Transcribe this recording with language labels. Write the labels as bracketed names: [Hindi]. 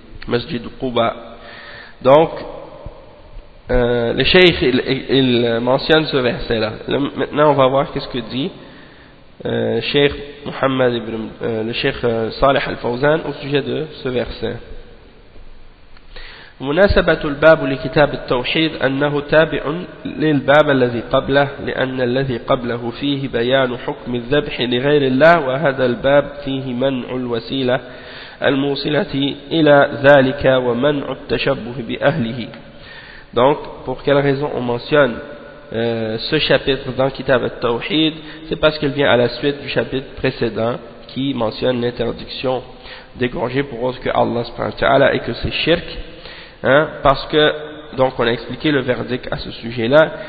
[French] Masjid Quba. Donc, le cheikh il mentionne ce verset là. Maintenant on va voir qu'est-ce que dit Cheikh Mohammed ibn le Cheikh Salih al-Fawzan au sujet de ce verset. [Arabic] مناسبة الباب لكتاب التوحيد أنه تابع للباب الذي قبله لأن الذي قبله فيه بيان حكم الذبح لغير الله وهذا الباب فيه منع الوسيلة الموصلة إلى ذلك ومنع التشبه بأهله. [French] Donc, pour quelle raison on mentionne ce chapitre dans Kitab al-Tawhid? C'est parce qu'il vient à la suite du chapitre précédent qui mentionne l'interdiction d'égorger pour autre que Allah subhanahu wa ta'ala et que c'est shirk. Hein, parce que, donc on a expliqué le verdict à ce sujet-là.